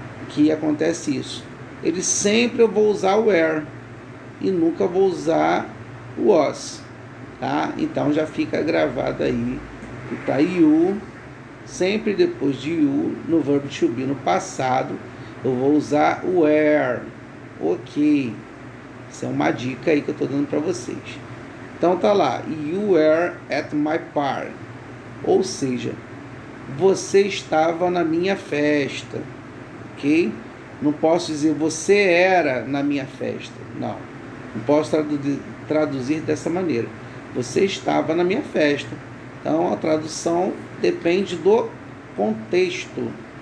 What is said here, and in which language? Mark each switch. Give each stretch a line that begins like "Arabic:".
Portuguese: Que acontece isso. Ele sempre eu vou usar o were e nunca vou usar o was, tá? Então já fica gravado aí que tá you, sempre depois de you, no verbo to be no passado, eu vou usar o were. Ok. Isso é uma dica aí que eu estou dando para vocês. Então tá lá,
English: you were at my party.
Portuguese: Ou seja, você estava na minha festa. Ok? Não posso dizer você era na minha festa. Não. Não posso traduzir dessa maneira. Você estava na minha festa. Então a tradução depende do contexto.